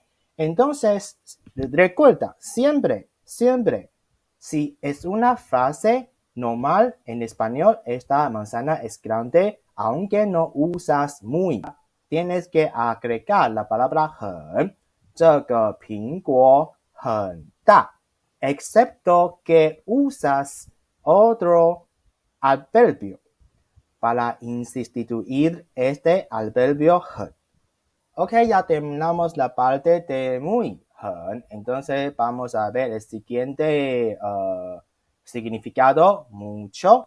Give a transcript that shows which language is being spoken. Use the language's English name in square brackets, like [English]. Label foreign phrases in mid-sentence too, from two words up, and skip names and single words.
[Spanish] Entonces, recuerda, siempre, si es una frase normal en español, esta manzana es grande, aunque no usas muy. Tienes que agregar la palabra 很, [Chinese] 这个苹果很大. [Spanish] excepto que usas otro adverbio para instituir este adverbio 很. Ok, ya terminamos la parte de muy, 很. Entonces vamos a ver el siguiente significado, mucho.